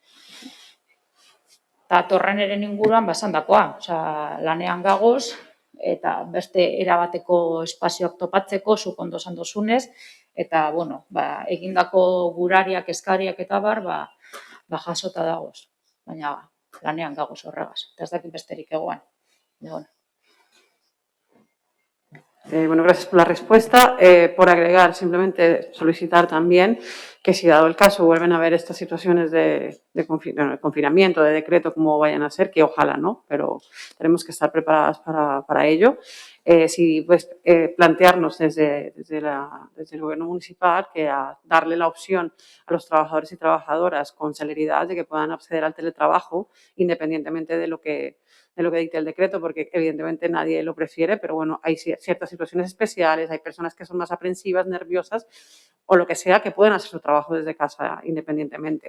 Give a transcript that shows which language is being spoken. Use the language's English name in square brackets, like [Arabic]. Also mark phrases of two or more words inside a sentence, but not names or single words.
[Basque] Eta Torreneren inguruan basandakoa, lanean gagoz, eta beste erabateko espazioak topatzeko, zuk ondo esan dozunez, eta, bueno, egindako gurariak, eskariak eta bar, jasota dagoz. Baina, lanean gagoz horregaz, eta ez dakit besterik egoan. [Spanish] Bueno, gracias por la respuesta. Por agregar, simplemente solicitar también que, si dado el caso vuelven a haber estas situaciones de confinamiento, de decreto, como vayan a ser, que ojalá no, pero tenemos que estar preparadas para ello. Sí, pues, plantearnos desde el gobierno municipal que a darle la opción a los trabajadores y trabajadoras con celeridad de que puedan acceder al teletrabajo, independientemente de lo que dicte el decreto, porque evidentemente nadie lo prefiere, pero bueno, hay ciertas situaciones especiales, hay personas que son más aprensivas, nerviosas o lo que sea, que pueden hacer su trabajo desde casa independientemente.